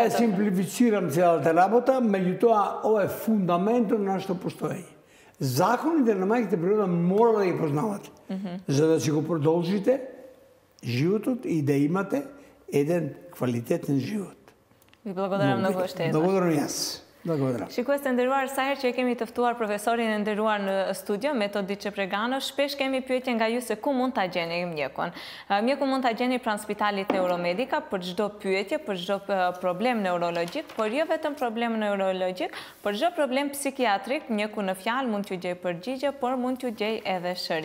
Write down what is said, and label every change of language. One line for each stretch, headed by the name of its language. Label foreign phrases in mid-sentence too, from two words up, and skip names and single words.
Macedonian: Се обидов да ја симплифицирам целата работа, меѓутоа ова е фундаментот на нашето постоење. Законите на мајките природа мора да ги познавате, за да си го продолжите животот и да имате еден квалитетен живот. Ви благодарам многу уште еднаш. Благодарам јас. Благодарам.
Albanian: Shikues të nderuar, sa herë që kemi të ftuar profesorin e nderuar në studio, Metodi Çepregano, shpesh kemi pyetje nga ju se ku mund ta gjeni mjekun. Mjekun mund ta gjeni pranë Spitalit Neuromedica për çdo pyetje, për çdo problem neurologjik, por jo vetëm problem neurologjik, për çdo problem psikiatrik, mjeku në fjalë mund t'ju gjej përgjigje, por mund t'ju gjej edhe shërim.